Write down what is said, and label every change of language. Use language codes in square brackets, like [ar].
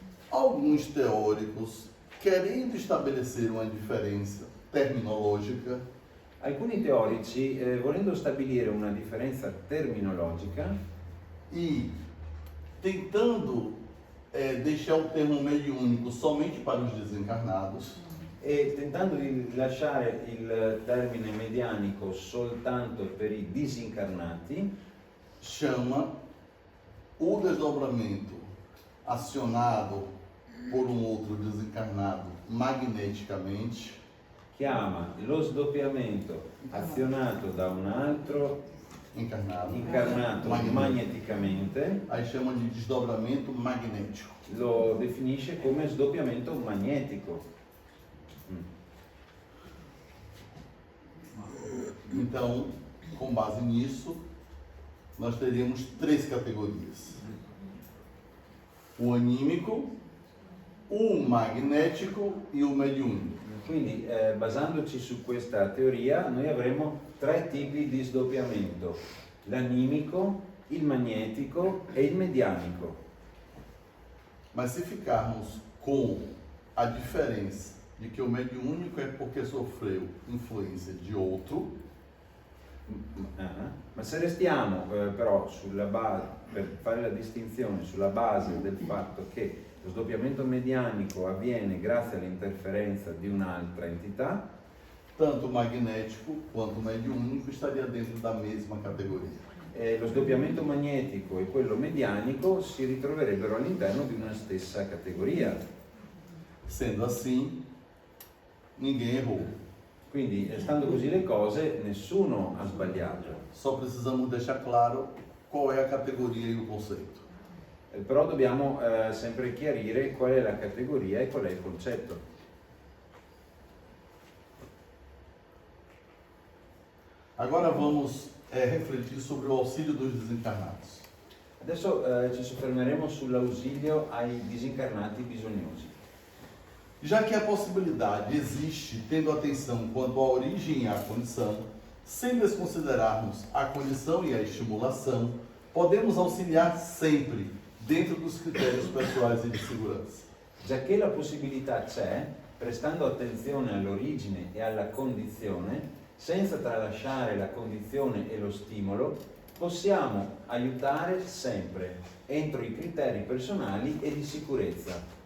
[pt] Alguns teóricos, querendo estabelecer uma diferença terminológica, [it] Alcuni teorici, volendo stabilire una differenza terminologica [pt] e tentando deixar o termo mediúnico somente para os desencarnados, [it] e tentando di lasciare il termine medianico soltanto per i disincarnati, [pt] chama o desdobramento acionado por um outro desencarnado magneticamente, [it] chiama lo sdoppiamento azionato da un altro [pt] encarnado, [it] incarnato magneticamente, [pt] aí chama de desdobramento magnético. [it] lo definisce come sdoppiamento magnetico. [pt] Então, com base nisso, nós teríamos três categorias: o anímico, o magnético e o mediúnico. [it] Quindi, basandoci su questa teoria, noi avremo tre tipi di sdoppiamento: l'animico, il magnetico e il medianico. [pt] Mas se ficarmos com a diferença de que o mediúnico é porque sofreu influência de outro, [it] Ma se restiamo però per fare la distinzione sulla base del fatto che lo sdoppiamento medianico avviene grazie all'interferenza di un'altra entità, [pt] tanto o magnético quanto o mediúnico estaria dentro da mesma categoria. [it] lo sdoppiamento magnetico e quello medianico si ritroverebbero all'interno di una stessa categoria. [pt] Sendo assim, ninguém errou. [it] Quindi, stando così le cose, nessuno ha sbagliato. [pt] Só precisamos deixar claro qual é a categoria e o conceito. [it] Però dobbiamo sempre chiarire qual è la categoria e qual è il concetto. [pt] Agora vamos refletir sobre o auxílio dos desencarnados. [it] Adesso ci soffermeremo sull'ausilio ai disincarnati bisognosi. [pt] Já que a possibilidade existe tendo atenção quanto à origem e à condição, sem desconsiderarmos a condição e a estimulação, podemos auxiliar sempre dentro dos critérios pessoais e de segurança. [it] Giacché la possibilità c'è, prestando attenzione all'origine e alla condizione, senza tralasciare la condizione e lo stimolo, possiamo aiutare sempre, entro i criteri personali e di sicurezza.